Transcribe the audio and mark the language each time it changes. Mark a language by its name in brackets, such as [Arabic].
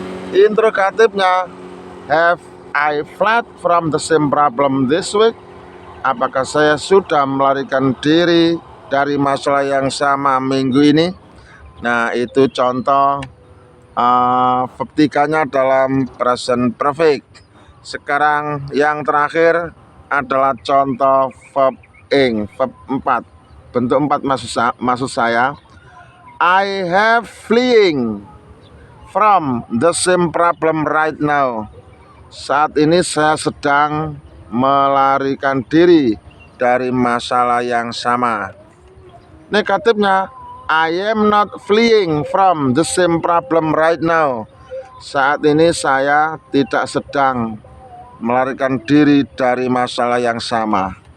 [Indonesian] Interrogatifnya, [English] have I fled from the same problem this week? [Indonesian] Apakah saya sudah melarikan diri dari masalah yang sama minggu ini? Nah, itu contoh verb 3-nya dalam present perfect. Sekarang yang terakhir adalah contoh verb ing, verb 4. Bentuk 4 maksud saya. [English] I have fleeing from the same problem right now. [Indonesian] Saat ini saya sedang melarikan diri dari masalah yang sama. Negatifnya, [English] I am not fleeing from the same problem right now. [Indonesian] Saat ini saya tidak sedang melarikan diri dari masalah yang sama.